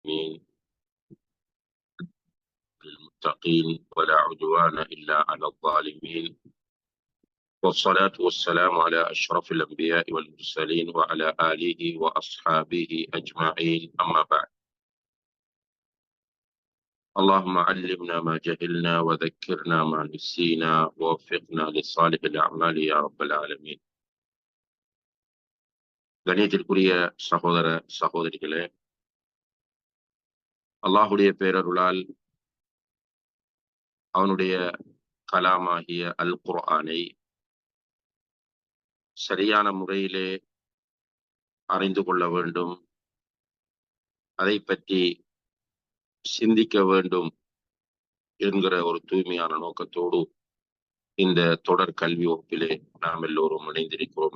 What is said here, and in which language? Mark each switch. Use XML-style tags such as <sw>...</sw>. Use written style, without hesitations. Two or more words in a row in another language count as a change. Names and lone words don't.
<ar>العالمين للمتقين ولا عدوان إلا على الظالمين، والصلاة والسلام على أشرف الأنبياء والمرسلين وعلى آله وأصحابه أجمعين، أما بعد. اللهم علمنا ما جهلنا وذكرنا ما نسينا ووفقنا لصالح الأعمال يا رب العالمين.</ar> <ta>கணியத்திற்குரிய சகோதர சகோதரிகளே, அல்லாஹுடைய பேரருளால் அவனுடைய கலாமாகிய அல் குர்ஆனை சரியான முறையிலே அறிந்து கொள்ள வேண்டும், அதை பற்றி சிந்திக்க வேண்டும் என்கிற ஒரு தூய்மையான நோக்கத்தோடு இந்த தொடர் கல்வி வகுப்பிலே நாம் எல்லோரும் இணைந்திருக்கிறோம்.</ta>